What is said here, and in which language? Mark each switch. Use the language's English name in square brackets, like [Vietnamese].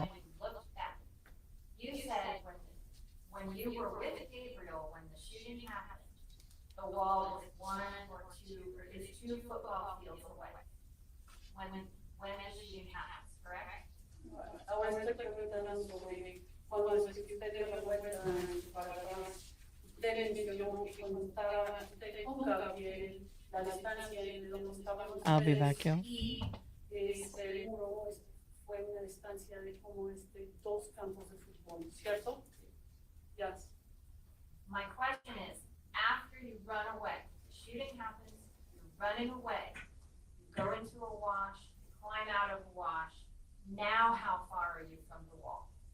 [English] When you looked back, you said when you were with Gabriel, when the shooting happened, the wall is 1 or 2, or is 2 football fields away. When the shooting happens, correct? [Spanish] Ahora estoy preguntando sobre cuando usted dio la vuelta para atrás. Usted mencionó que cuando estaba usted con Gabriel, la distancia en donde estaban [English] I'll be [Spanish] ustedes [English] back, yo. [Spanish] y el muro fue una distancia de como 2 campos de fútbol, ¿cierto? [English] Yes. My question is, after you run away, the shooting happens, you're running away, you go into a wash, you climb out of a wash, now how far are you from the wall?